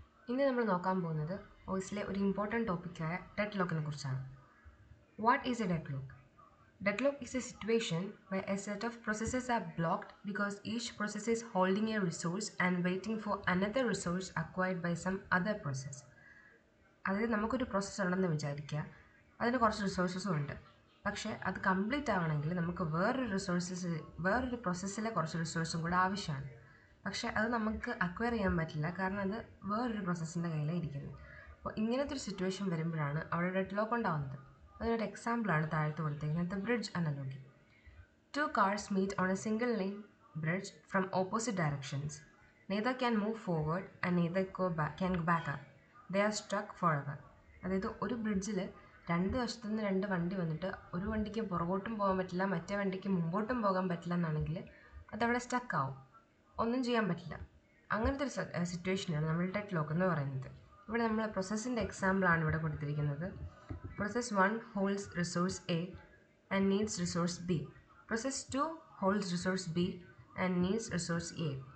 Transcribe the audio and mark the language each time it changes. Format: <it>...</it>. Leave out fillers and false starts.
<ml>ഇന്ന് നമ്മൾ നോക്കാൻ പോകുന്നത് വോയിസിലെ ഒരു ഇമ്പോർട്ടൻറ്റ് ടോപ്പിക്കായ ഡെഡ് ലോക്കിനെ കുറിച്ചാണ്.</ml> <en>What is a dead lock? Dead lock is a situation where a set of processes are blocked because each process is holding a resource and waiting for another resource acquired by some other process.</en> <ml>അതായത് നമുക്കൊരു process ഉണ്ടെന്ന് വിചാരിക്കുക, അതിന് കുറച്ച് റിസോഴ്സസും ഉണ്ട്. പക്ഷേ അത് complete ആവണമെങ്കിൽ നമുക്ക് വേറൊരു പ്രോസസ്സിലെ കുറച്ച് റിസോഴ്സും കൂടെ ആവശ്യമാണ്. പക്ഷേ അത് നമുക്ക് അക്വയർ ചെയ്യാൻ പറ്റില്ല, കാരണം അത് വേറൊരു പ്രോസസ്സിൻ്റെ കയ്യിലാണ് ഇരിക്കുന്നത്. അപ്പോൾ ഇങ്ങനത്തെ ഒരു സിറ്റുവേഷൻ വരുമ്പോഴാണ് അവിടെ ഡെഡ് ലോക്ക് ഉണ്ടാകുന്നത്. അതിനൊരു എക്സാമ്പിളാണ് താഴത്ത് കൊടുത്തിരിക്കുന്നത്, the bridge analogy.</ml> <en>Two cars meet on a single lane bridge from opposite directions. Neither can move forward and neither can go back up. They are stuck forever.</en> <ml>അതായത് ഒരു ബ്രിഡ്ജിൽ രണ്ട് വശത്തുനിന്ന് രണ്ട് വണ്ടി വന്നിട്ട് ഒരു വണ്ടിക്ക് പുറകോട്ടും പോകാൻ പറ്റില്ല, മറ്റേ വണ്ടിക്ക് മുമ്പോട്ടും പോകാൻ പറ്റില്ല എന്നാണെങ്കിൽ അതവിടെ സ്റ്റക്ക് ആവും, ഒന്നും ചെയ്യാൻ പറ്റില്ല. അങ്ങനത്തെ ഒരു സിറ്റുവേഷനാണ് നമ്മൾ ഡെഡ് ലോക്ക് എന്ന് പറയുന്നത്. ഇവിടെ നമ്മൾ പ്രോസസ്സിൻ്റെ എക്സാമ്പിളാണ് ഇവിടെ കൊടുത്തിരിക്കുന്നത്.</ml> <en>Process 1 holds resource A and needs resource B. Process 2 holds resource B and needs resource A.</en>